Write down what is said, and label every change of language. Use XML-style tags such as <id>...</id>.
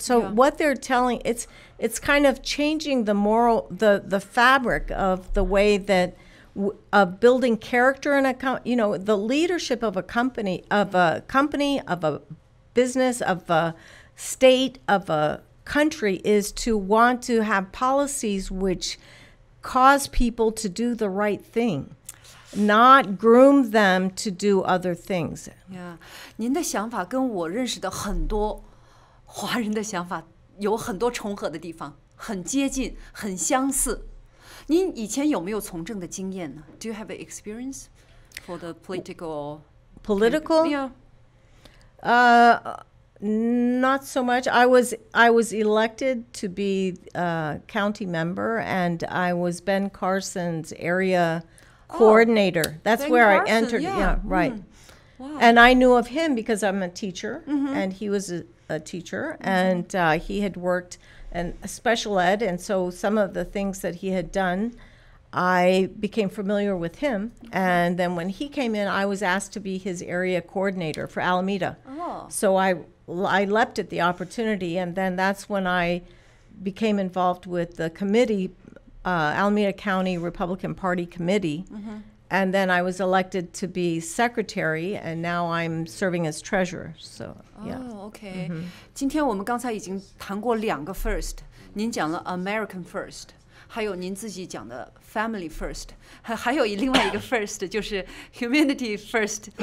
<en>So what they're telling, it's kind of changing the the fabric of the way that of building character in the leadership of a company, of a business, of a state, of a country, is to want to have policies which cause people to do the right thing, not groom them to do other things. Yeah.</en> <zh>您的想法跟我认识的很多华人的想法有很多重合的地方，很接近，很相似。您以前有没有从政的经验呢？</zh> <en>Do you have an experience for the political? Yeah. Not so much. I was elected to be a county member, and I was Ben Carson's area coordinator. That's Ben where Carson, I entered. Yeah, right. Wow. And I knew of him because I'm a teacher, and he was a teacher, and he had worked in special ed, and so some of the things that he had done, I became familiar with him. And then when he came in, I was asked to be his area coordinator for Alameda. So I leapt at the opportunity, and then that's when I became involved with the committee, Alameda County Republican Party Committee. And then I was elected to be secretary, and now I'm serving as treasurer. So, yeah. OK.</en> <zh>今天我们刚才已经谈过2个 first， 您讲了</zh> <en>American first，</en> <zh>还有您自己讲的</zh> <en>family first，</en> <zh>还有另外一个 first 就是</zh> <en>humanity first。</en>